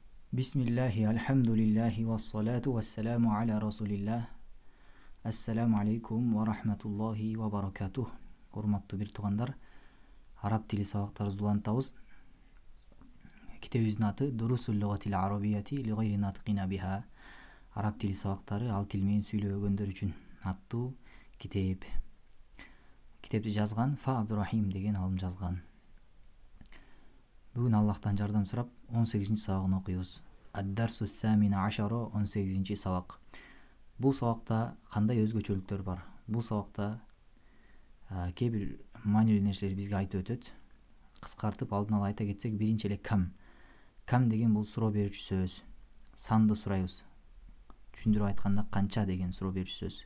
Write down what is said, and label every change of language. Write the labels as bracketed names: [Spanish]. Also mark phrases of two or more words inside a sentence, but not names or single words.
[Arabic] بسم الله، الحمد لله، والصلاة والسلام على رسول الله. السلام عليكم ورحمة الله وبركاته. [Kyrgyz] Урматтуу бир туугандар, араб тили сабактары улантабыз. Китебибиздин аты Дурусул лугатил арабияти ли гайри натқина биха. Араб тили сабактары ал тил менен сүйлөбөгөндөр үчүн аттуу китеп. Китепти жазган Фа Абдурахим деген алым жазган. Бүгүн Аллахтан жардам сурап 18-ci сабагын окуйбуз. [Arabic] الدرس الثامن عشر [Kyrgyz] 18-ci сабак. Бул сабакта кандай өзгөчөлүктөр бар? Бул сабакта кээ бир маанилүү нерселер бизге айтып өтөт. Кыскартып алдын ала айта кетсек, биринчи эле кам. Кам деген бул суроо берүүчү сөз. Санды сурайбыз. Түшүндүрүп айтканда канча деген суроо берүүчү сөз.